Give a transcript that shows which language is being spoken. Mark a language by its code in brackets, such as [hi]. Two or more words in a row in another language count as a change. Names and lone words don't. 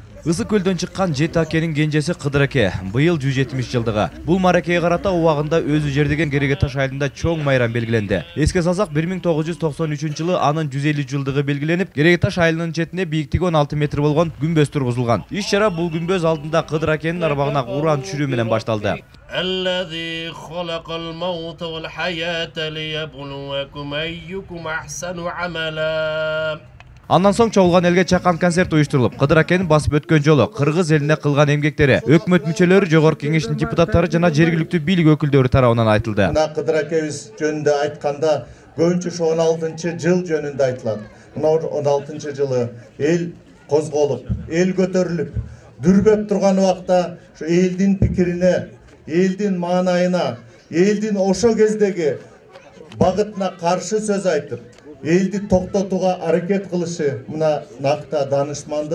[ky] Ысык көлдөн чыккан 7 акенин кенжеси Кыдыр аке быйыл 170 жылдыгы. Бул мааракеге карата убагында өзү жердеген Керегеташ айылында чоң майрам белгиленди. Эске салсак 1993-жылы анын 150 жылдыгы белгиленип, Керегеташ айылынын четине бийиктиги 16 метр болгон күмбөз тургузулган. Иш чара бул күмбөз алдында Кыдыр акенин арбагына уран түшүрүү менен башталды. [ar] الذي خلق الموت والحياة ليبلوكم أيكم أحسن عملا. [ky] Андан соң чогулган элге чакан концерт уюштурулуп, Кыдыр акенин басып өткөн жолу, кыргыз элине кылган эмгектери, өкмөт мүчөлөрү, жогорку кеңештин депутаттары жана жергиликтүү бийлик өкүлдөрү тарабынан айтылды. Мына Кыдыр акебиз жөнүндө айтканда, көбүнчө 16-жыл жөнүндө айтылат. Мына 16-жылы эл козголуп, эл көтөрүлүп, дүрбөп турган убакта ушу элдин пикирине, элдин маанайына, элдин ошо кездеги багытына каршы сөз айтып, элди токтотууга аракет кылышы мына накта данышмандык.